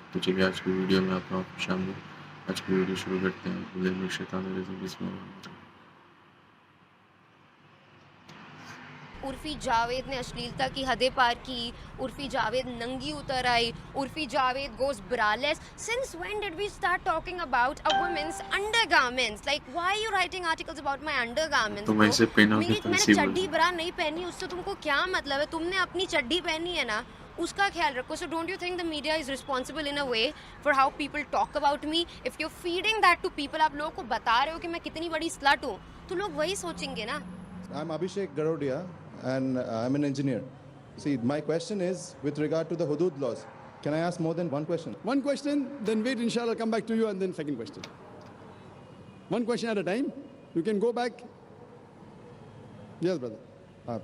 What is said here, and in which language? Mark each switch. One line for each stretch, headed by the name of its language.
Urdu: تو چلیے آج کی ویڈیو میں آپ کو شامل آج کی ویڈیو شروع کرتے ہیں.
Arabic: باللہ من الشیطان الرجیم, بسم اللہ الرحمن الرحیم.
Urdu: عرفی جاوید نے اشلیلتا کی حدیں پار کی, عرفی جاوید ننگی اتر آئی, عرفی Javed
English: goes braless. Since when did we start talking about a woman's undergarments? Like, why are you writing articles about my undergarments?
Urdu: تم ایسے پہنو گے تو میں نے نصیب چڈی برا نہیں پہنی, اس سے تم کو کیا مطلب ہے؟ تم نے اپنی چڈی پہنی ہے نا, اس کا خیال رکھو.
English: So don't you think the media is responsible in a way for how people talk about me? If you're feeding that to people,
Urdu: آپ لوگوں کو بتا رہے ہو کہ میں کتنی بڑی slut ہوں, تو لوگ وہی سوچیں گے نا.
English: I'm Abhishek Garodia and I'm an engineer. See, my question is with regard to the hudud laws. Can I ask more than one question? One question, then wait, inshallah, come back to you, and then second question. One question at a time. You can go back. Yes, brother.